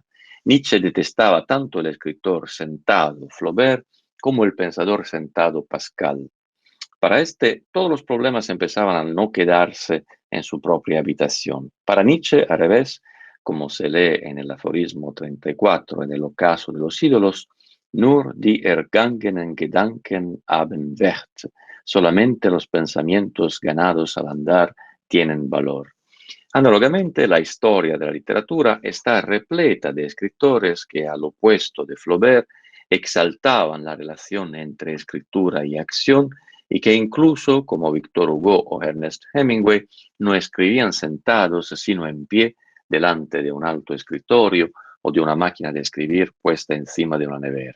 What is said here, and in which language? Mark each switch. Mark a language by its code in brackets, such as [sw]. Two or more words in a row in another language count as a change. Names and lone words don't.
[es] Nietzsche detestaba tanto el escritor sentado Flaubert como el pensador sentado Pascal. Para este, todos los problemas empezaban a no quedarse en su propia habitación. Para Nietzsche, al revés, como se lee en el aforismo 34, en el ocaso de los ídolos, [de] nur die ergangenen Gedanken haben Wert. [es] Solamente los pensamientos ganados al andar tienen valor. Análogamente, la historia de la literatura está repleta de escritores que, al opuesto de Flaubert, exaltaban la relación entre escritura y acción y que incluso, como Victor Hugo o Ernest Hemingway, no escribían sentados, sino en pie, delante de un alto escritorio o de una máquina de escribir puesta encima de una nevera.